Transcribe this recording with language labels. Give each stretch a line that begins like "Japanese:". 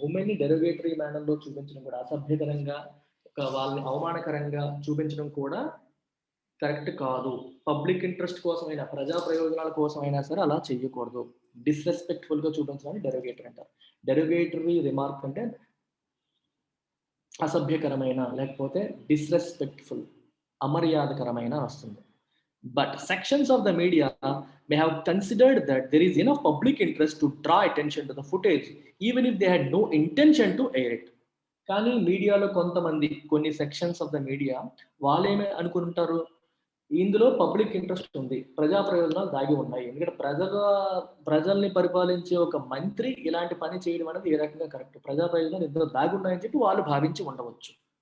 Telugu: ఉమెన్ని derogatory మేనర్లో చూపించడం కూడా, అసభ్యకరంగా, వాళ్ళని అవమానకరంగా చూపించడం కూడా కరెక్ట్ కాదు. పబ్లిక్ ఇంట్రెస్ట్ కోసమైనా, ప్రజా ప్రయోజనాల కోసమైనా సరే అలా చేయకూడదు. డిస్రెస్పెక్ట్ఫుల్గా చూపించడానికి డెరోగేటరీ అంటారు. డెరోగేటరీ రిమార్క్ అంటే అసభ్యకరమైన, లేకపోతే డిస్రెస్పెక్ట్ఫుల్, అమర్యాదకరమైన వస్తుంది.
English: But sections of the media may have considered that there is enough public interest to draw attention to the footage, even if they had no intention to air it.
Telugu: కానీ మీడియాలో కొంతమంది, కొన్ని
English: sections of the media
Telugu: వాళ్ళేమే అనుకుంటారు, ఇందులో public interest ఉంది, ప్రజా ప్రయోజనాలు దాగి ఉన్నాయి, ఎందుకంటే ప్రజల్ని పరిపాలించే ఒక మంత్రి ఇలాంటి పని చేయడం అనేది ఏ రకంగా కరెక్ట్, ప్రజా ప్రయోజనాలు ఇందులో దాగి ఉన్నాయని చెప్పి వాళ్ళు భావించి ఉండవచ్చు.